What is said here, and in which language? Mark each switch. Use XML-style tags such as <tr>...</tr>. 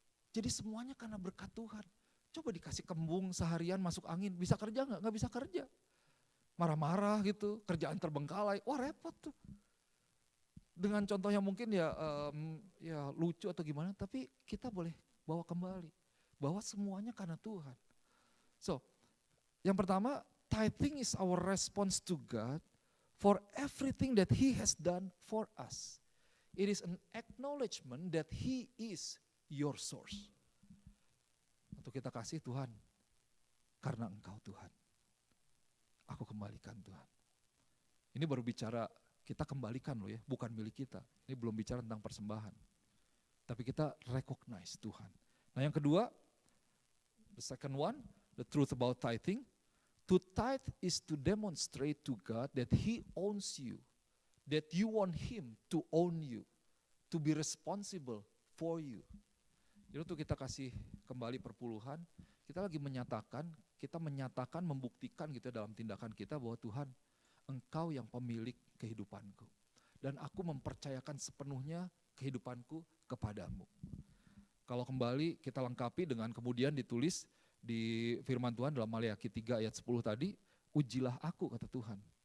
<id>Jadi semuanya karena berkat Tuhan. Coba dikasih kembung seharian masuk angin, bisa kerja nggak? Nggak bisa kerja. Marah-marah gitu, kerjaan terbengkalai, wah repot tuh. Dengan contoh yang mungkin ya lucu atau gimana, tapi kita boleh bawa kembali. Bahwa semuanya karena Tuhan.</id> <en>So,</en> <id>yang pertama,</id> <en>tithing is our response to God for everything that He has done for us. It is an acknowledgement that He is your source.</en> <id>Untuk kita kasih Tuhan, karena Engkau Tuhan. Aku kembalikan Tuhan. Ini baru bicara kita kembalikan loh ya, bukan milik kita. Ini belum bicara tentang persembahan. Tapi kita recognize Tuhan. Nah yang kedua,</id> <en>the second one, the truth about tithing. To tithe is to demonstrate to God that He owns you. That you want Him to own you. To be responsible for you.</en> <id>Jadi untuk kita kasih kembali perpuluhan, kita lagi menyatakan, membuktikan gitu dalam tindakan kita bahwa Tuhan, Engkau yang pemilik kehidupanku. Dan aku mempercayakan sepenuhnya kehidupanku kepadamu. Kalau kembali kita lengkapi dengan kemudian ditulis di firman Tuhan dalam Maleakhi 3 ayat 10 tadi, ujilah aku kata Tuhan.</id>